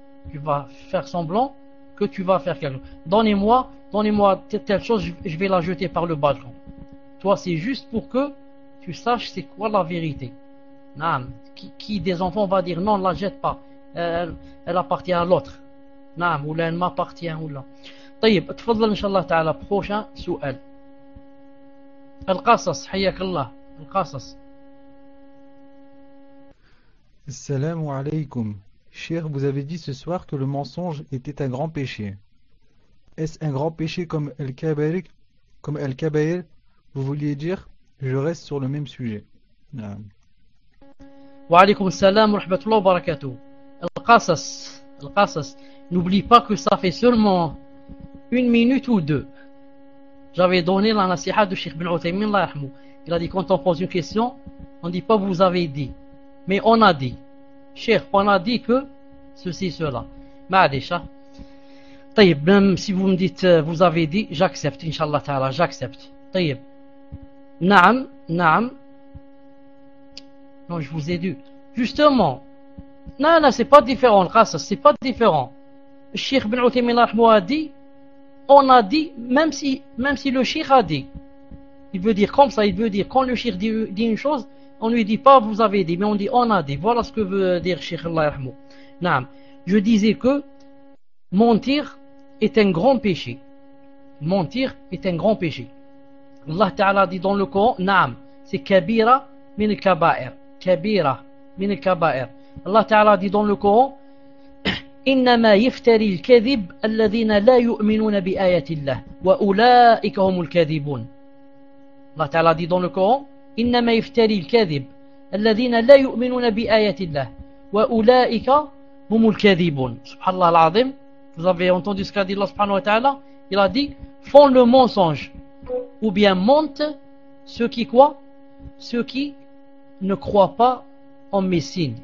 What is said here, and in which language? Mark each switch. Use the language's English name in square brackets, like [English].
[French] Tu vas faire semblant que tu vas faire quelque chose. Donnez-moi telle chose, je vais la jeter par le balcon. Toi, c'est juste pour que tu saches c'est quoi la vérité. Non, qui des enfants va dire non, la jette pas, elle appartient à l'autre. Non, ou là, elle m'appartient, ou là. [Arabic] طيب تفضل ان شاء الله تعالى [French] prochain [Arabic] سؤال. القصص حياك الله القصص. السلام عليكم. [French] Cher, vous avez dit ce soir que le mensonge était un grand péché. Est-ce un grand péché comme el kabair? Vous vouliez dire? Je reste sur le même sujet. [Arabic] وعليكم السلام ورحمة الله وبركاته. القصص. [French] N'oublie pas que ça fait seulement une minute ou deux. J'avais donné la nasiha de Cheikh Ibn Uthaymeen, il a dit, quand on pose une question, on ne dit pas vous avez dit, mais on a dit. Cheikh, on a dit que ceci, cela. Ma'adisha. Tayyib, même si vous me dites vous avez dit, j'accepte, Inch'Allah Ta'ala, j'accepte. Tayyib. Na'am. Non, je vous ai dit. Justement. Non, c'est pas différent, le qasas, c'est pas différent. Cheikh Ibn Uthaymeen a dit, on a dit, même si le Cheikh a dit. Il veut dire comme ça, il veut dire quand le Cheikh dit une chose, on ne lui dit pas vous avez dit, mais on dit on a dit. Voilà ce que veut dire Cheikh Allah Yarhamou. Naam. Je disais que mentir est un grand péché. Mentir est un grand péché. Allah Ta'ala dit dans le Coran, Naam, c'est [Arabic] Kabira min al-Kaba'ir. Kabira min al-Kaba'ir. [French] Allah Ta'ala dit dans le Coran, [Arabic] إنما يفتري الكذب الذين لا يؤمنون بآيات الله وأولئك هم الكاذبون. الله تعالى [French] dit dans le Coran, [Arabic] إنما يفتري الكذب الذين لا يؤمنون بآيات الله وأولئك هم الكاذبون. سبحان الله العظيم. [French] Vous avez entendu ce qu'a dit Allah subhanahu wa ta'ala? Il a dit, font le mensonge ou bien mentent ceux qui quoi? Ceux qui ne croient pas en mes signes.